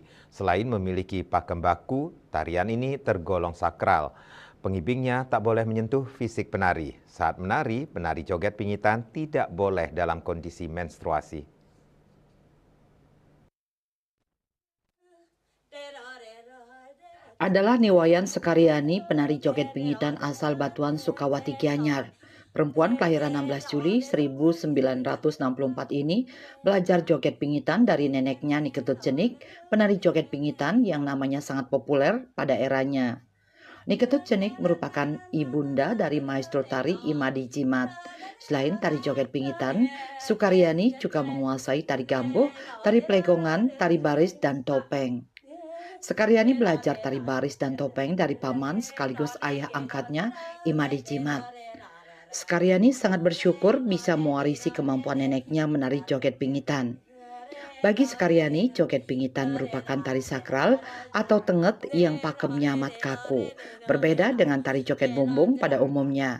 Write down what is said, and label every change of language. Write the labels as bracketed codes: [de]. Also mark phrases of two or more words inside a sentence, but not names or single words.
[id] Selain memiliki pakem baku, tarian ini tergolong sakral. Pengibingnya tak boleh menyentuh fisik penari. Saat menari, penari joget pingitan tidak boleh dalam kondisi menstruasi. Adalah Niwayan Sekaryani, penari joget pingitan asal Batuan Sukawati Gianyar. Perempuan kelahiran 16 Juli 1964 ini belajar joget pingitan dari neneknya Niketut Cenik, penari joget pingitan yang namanya sangat populer pada eranya. Niketut Cenik merupakan ibunda dari maestro tari Imadi Jimat. Selain tari joget pingitan, Sukaryani juga menguasai tari gambuh, tari plegongan, tari baris, dan topeng. Sekaryani belajar tari baris dan topeng dari paman sekaligus ayah angkatnya, Imadi Jimat. Sekaryani sangat bersyukur bisa mewarisi kemampuan neneknya menari joget pingitan. Bagi Sekaryani, joget pingitan merupakan tari sakral atau tenget yang pakemnya amat kaku, berbeda dengan tari joget bumbung pada umumnya.